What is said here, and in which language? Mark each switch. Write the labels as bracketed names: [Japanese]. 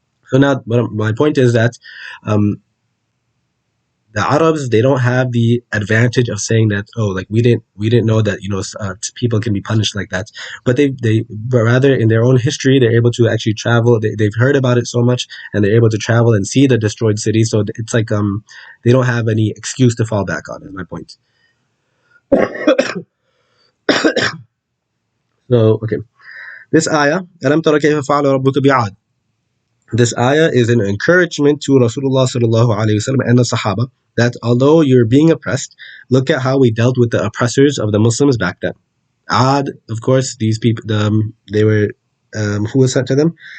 [English] So now my point is that the Arabs, they don't have the advantage of saying that, oh, like we didn't know that people can be punished like that, but but rather in their own history they're able to actually travel. They've heard about it so much, and they're able to travel and see the destroyed cities. So it's like they don't have any excuse to fall back on. Is my point. So okay, this ayah, [Arabic] أَلَمْ تَرَ كَيْفَ فَعَلَ رَبُّكَ بِعَادٍ. [English] This ayah is an encouragement to Rasulullah sallallahu alaihi wasallam and the Sahaba that although you're being oppressed, look at how we dealt with the oppressors of the Muslims back then. Ad, of course, these people, they were, who was sent to them?